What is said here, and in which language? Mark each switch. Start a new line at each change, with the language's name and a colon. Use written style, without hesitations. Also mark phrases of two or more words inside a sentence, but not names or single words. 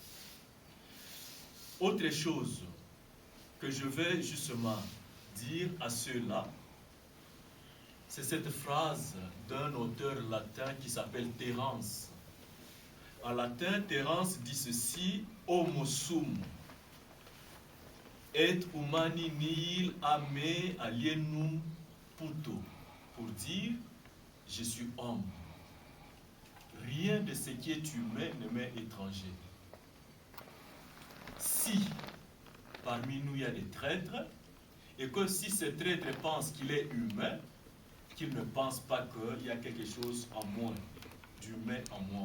French: Autre chose que je vais justement dire à ceux-là, c'est cette phrase d'un auteur latin qui s'appelle Terence. En latin, Terence dit ceci,
Latin: homo sum, et humani nihil ame alienum puto,
French: pour dire, je suis homme. Rien de ce qui est humain ne m'est étranger. Si parmi nous il y a des traîtres, et que si ce traître pense qu'il est humain, qu'il ne pense pas qu'il y a quelque chose en moins, d'humain en moi.